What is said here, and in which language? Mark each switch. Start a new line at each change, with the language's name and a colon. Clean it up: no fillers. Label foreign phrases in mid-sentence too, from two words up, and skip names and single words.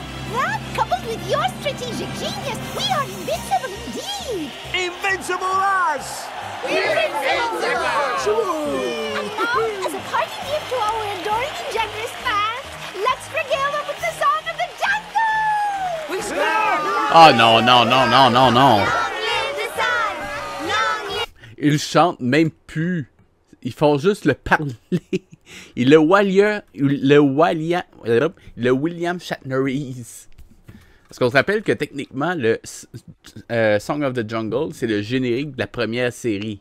English: That, coupled with your strategic genius, we are invincible indeed. Invincible us! Invincible! And now, as a parting gift to our adoring and generous fans, let's regale them with the song of the jungle! We
French: Ah non, non, non, non, non, non! Long live the sun! Long live... Ils chantent même plus. Ils font juste le parler. Et le William Shatnerise. Parce qu'on se rappelle que techniquement, le Song of the Jungle, c'est le générique de la première série.